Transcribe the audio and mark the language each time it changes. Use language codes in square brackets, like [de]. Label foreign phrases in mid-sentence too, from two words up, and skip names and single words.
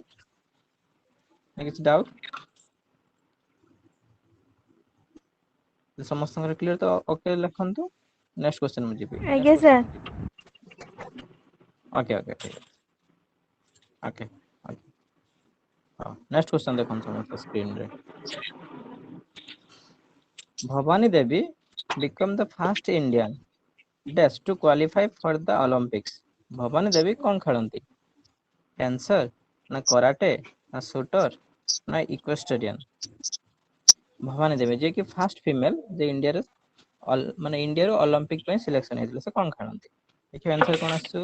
[or] କିଛି ଡାଉଟ? ସମସ୍ତଙ୍କର କ୍ଲିୟର ତ ଓକେ ଲେଖନ୍ତୁ। [en] next question [or] ମୁଁ ଯିବି। ଆଜ୍ଞା sir. ଓକେ ହଁ [en] next question [or] ଦେଖନ୍ତୁ ସମସ୍ତେ ସ୍କ୍ରିନରେ। ଭବାନୀ ଦେବୀ [en] become the first Indian dash to qualify for the Olympics. [or] ଭବାନୀ ଦେବୀ କଣ ଖେଳନ୍ତି? ଫେନ୍ସର ନା କରାଟେ ନା ସୁଟର ନା ଇକ୍ୱେଷ୍ଟରିଆନ? ଭବାନୀ ଦେବୀ ଯିଏ କି [en] first female [or] ଯେ ଇଣ୍ଡିଆରେ ମାନେ ଇଣ୍ଡିଆରୁ ଅଲିମ୍ପିକ ପାଇଁ ସିଲେକ୍ସନ ହେଇଥିଲେ ସେ କଣ ଖେଳନ୍ତି? ଦେଖିବା ଆନ୍ସର କଣ ଆସୁଛୁ?